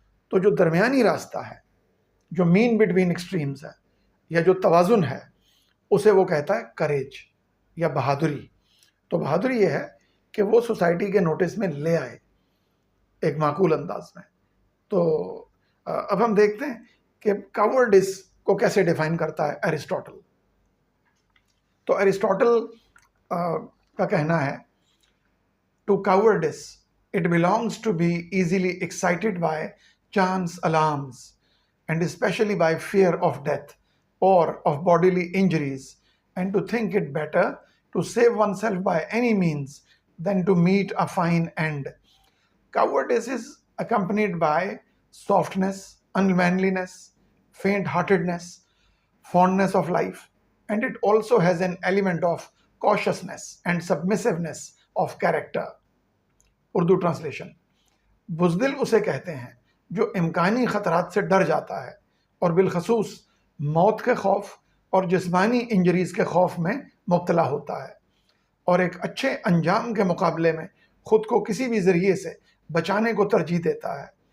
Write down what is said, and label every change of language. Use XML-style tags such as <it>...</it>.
<ur>تو جو درمیانی راستہ ہے، جو مین بٹوین ایکسٹریمز ہے، یا جو توازن ہے، اسے وہ کہتا ہے کریج یا بہادری. تو بہادری یہ ہے کہ وہ سوسائٹی کے نوٹس میں لے آئے ایک معقول انداز میں. تو اب ہم دیکھتے ہیں کہ کاورڈس کو کیسے ڈیفائن کرتا ہے ایرسٹوٹل. تو ایرسٹوٹل کا کہنا ہے</ur> <en>To cowards it belongs to be easily excited by chance alarms, and especially by fear of death or of bodily injuries, and to think it better to save oneself by any means than to meet a fine end. Cowardice is accompanied by softness, unmanliness, faint-heartedness, fondness of life, and it also has an element of cautiousness and submissiveness of character.</en> <ur>Urdu translation: بزدل اسے کہتے ہیں جو امکانی خطرات سے ڈر جاتا ہے، اور بالخصوص موت کے خوف اور جسمانی انجریز کے خوف میں مبتلا ہوتا ہے، اور ایک اچھے انجام کے مقابلے میں خود کو کسی بھی ذریعے سے بچانے کو ترجیح دیتا ہے.</ur>